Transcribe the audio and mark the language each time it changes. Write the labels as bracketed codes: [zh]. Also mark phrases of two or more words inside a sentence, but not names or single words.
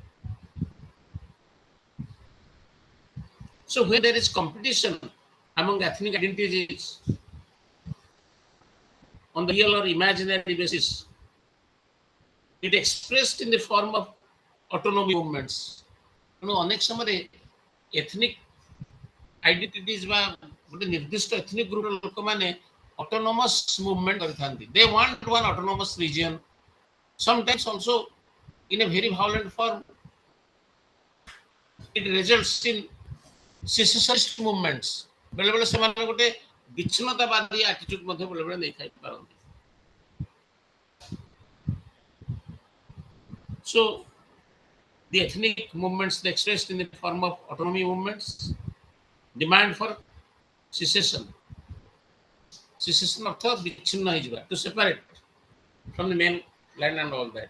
[en] So when there is competition among ethnic identities on the real or imaginary basis, it expressed in the form of autonomy movements. [or] ଅନେକ ସମୟ [en] ethnic identities [or] वा ଗୋଟେ ନିର୍ଦ୍ଦିଷ୍ଟ [en] ethnic group [or] ଲୋକମାନେ [en] autonomous movement [or] କରିଥାନ୍ତି. [en] They want one autonomous region. Sometimes also in a very violent form. It results in secessionist movements. [or] ବେଳେ ବେଳେ ସେମାନେ ଗୋଟେ ବିଚ୍ଛିନ୍ନତାବାଦୀ attitude ମଧ୍ୟ ବେଲେ ବେଲେ ନେଇ ପାରନ୍ତି. [en] So the ethnic movements they expressed in the form of autonomy movements, demand for secession. Secession of thought to separate from the main land and all that.